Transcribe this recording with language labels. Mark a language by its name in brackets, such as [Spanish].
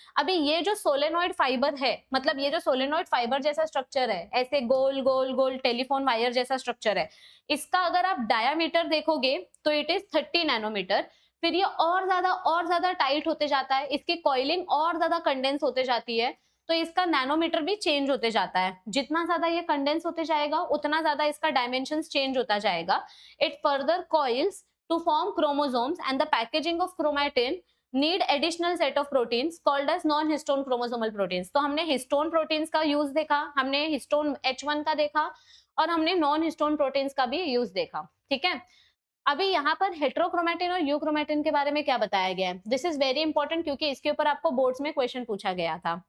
[Hindi] अभी ये जो सोलेनॉइड फाइबर है, मतलब ये जो सोलेनॉइड फाइबर जैसा स्ट्रक्चर है, ऐसे गोल गोल गोल टेलीफोन वायर जैसा स्ट्रक्चर है, इसका अगर आप डायामीटर देखोगे तो [English] it is [Hindi] 30 नैनोमीटर। फिर ये और ज्यादा टाइट होते जाता है, इसकी कॉइलिंग और ज्यादा कंडेंस होते जाती है, तो इसका नैनोमीटर भी चेंज होते जाता है। जितना ज्यादा ये कंडेंस होते जाएगा उतना ज्यादा इसका डायमेंशंस चेंज होता जाएगा। [English] It further coils to form chromosomes, and the packaging of chromatin need additional set of proteins called as non-histone chromosomal proteins। [Hindi] तो हमने हिस्टोन प्रोटीन्स का यूज देखा, हमने हिस्टोन H1 का देखा और हमने नॉन हिस्टोन प्रोटीन्स का भी यूज देखा। ठीक है, अभी यहाँ पर हेट्रोक्रोमेटिन और यूक्रोमेटिन के बारे में क्या बताया गया है, [English] this is very important [Hindi] क्योंकि इसके ऊपर आपको बोर्ड्स में क्वेश्चन पूछा गया था।